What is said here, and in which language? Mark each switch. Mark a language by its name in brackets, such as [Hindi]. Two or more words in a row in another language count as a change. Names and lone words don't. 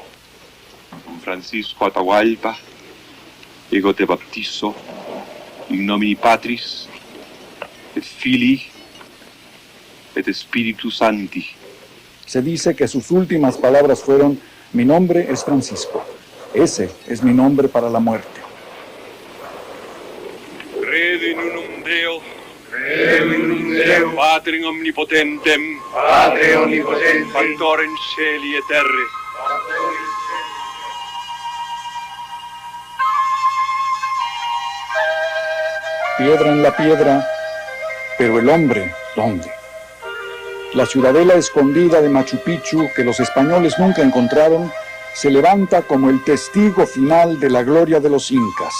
[Latin] Don Francisco Atahualpa, [Spanish] yo te bautizo [Latin] In nomine Patris, et Filii, et Spiritus Sancti. [Spanish] Se dice que sus últimas palabras fueron: mi nombre es Francisco, ese es mi nombre para la muerte. [Latin] Credo in unum Deo, Patrem omnipotentem, Factorem celi et terre. [Spanish] Piedra en la piedra, pero el hombre, ¿dónde? La ciudadela escondida de Machu Picchu, que los españoles nunca encontraron, se levanta como el testigo final de la gloria de los incas.